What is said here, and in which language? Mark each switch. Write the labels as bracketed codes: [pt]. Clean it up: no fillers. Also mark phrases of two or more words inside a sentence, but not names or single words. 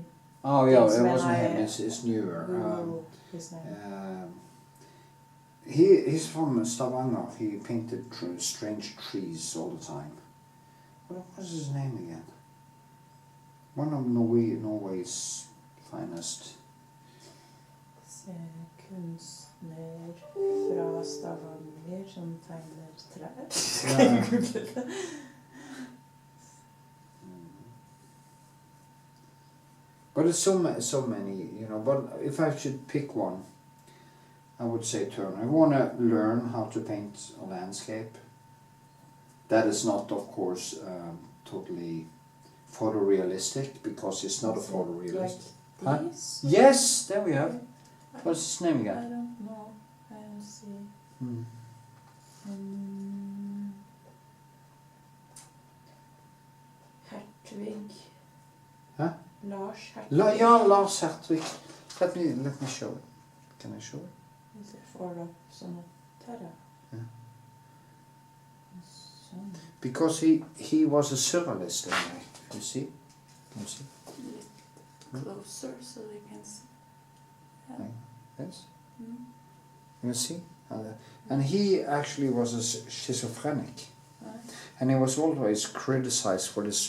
[en] Oh yeah, it wasn't him. It's newer. His name. He's from Stavanger. He painted strange trees all the time. What was his name again? One of Norway's finest. [no] Kunstner fra Stavanger som tegner trær. Skal jeg google det? [en] But it's so many, you know. But if I should pick one, I would say Turner. I want to learn how to paint a landscape. That is not, of course, totally photorealistic, because it's not a photorealist. Like this? Huh? Yes, there we have. What's his name again? I don't know. I don't see. Hertwig. Huh? Lars Hertwig. Lars Hertwig. Let me show it. Can I show it? Is it for [no] sånne terra? [en] Yeah. Sånn. Because he was a surrealist anyway. You see? Can you see? Closer so they can see. Yeah. Yes. You see? And he actually was a schizophrenic. And he was always criticized for this.